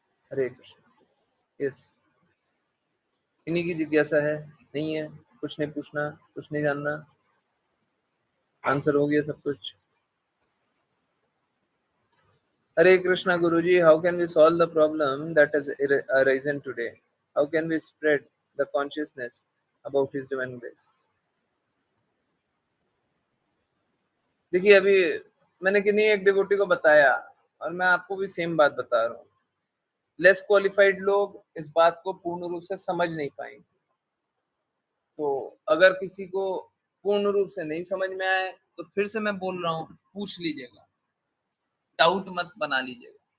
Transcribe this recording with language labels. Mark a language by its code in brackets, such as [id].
[hi] हरे Krishna. Yes, इन्हीं की जिज्ञासा है, नहीं है, कुछ नहीं पूछना, कुछ नहीं जानना, आंसर हो गया सब कुछ। [en] Hare Krishna Guruji, how can we solve the problem that has arisen today? How can we spread the consciousness about His divine grace? [hi] देखिए, अभी मैंने किन्हीं एक डिवोटी को बताया, और मैं आपको भी सेम बात बता रहा हूँ। लेस क्वालिफाइड लोग इस बात को पूर्ण रूप से समझ नहीं पाएंगे, तो अगर किसी को पूर्ण रूप से नहीं समझ में आए तो फिर से मैं बोल रहा हूँ, पूछ लीजिएगा, डाउट मत बना लीजिएगा।